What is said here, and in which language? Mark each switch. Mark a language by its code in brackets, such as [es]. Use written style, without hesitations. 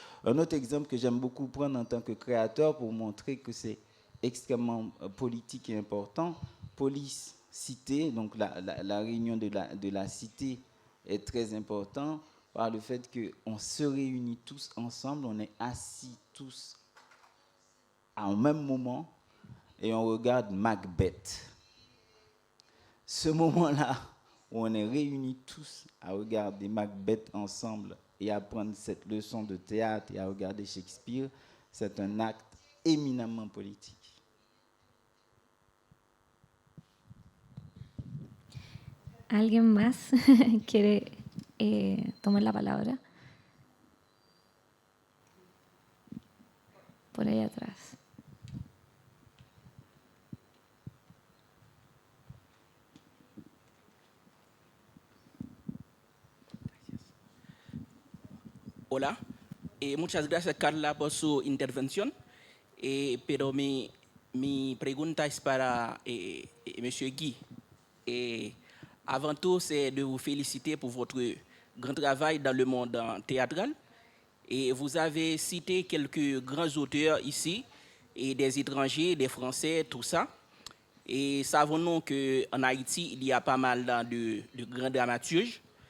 [fr] Un autre exemple que j'aime beaucoup prendre en tant que créateur pour montrer que c'est extrêmement politique et important, police, cité, donc la réunion de la cité est très important par le fait qu'on se réunit tous ensemble, on est assis tous à un même moment et on regarde Macbeth. Ce moment-là, où on est réunis tous à regarder Macbeth ensemble et à prendre cette leçon de théâtre et à regarder Shakespeare, c'est un acte éminemment politique. [es] ¿Alguien más quiere tomar la palabra? Por ahí atrás. Hola, muchas gracias Carla por su intervención, pero mi pregunta es para Monsieur Guy. [fr] Avant tout, c'est de vous féliciter pour votre grand travail dans le monde théâtral. Et vous avez cité quelques grands auteurs ici, et des étrangers, des Français, tout ça. Et savons-nous qu'en Haïti, il y a pas mal de grands dramaturges.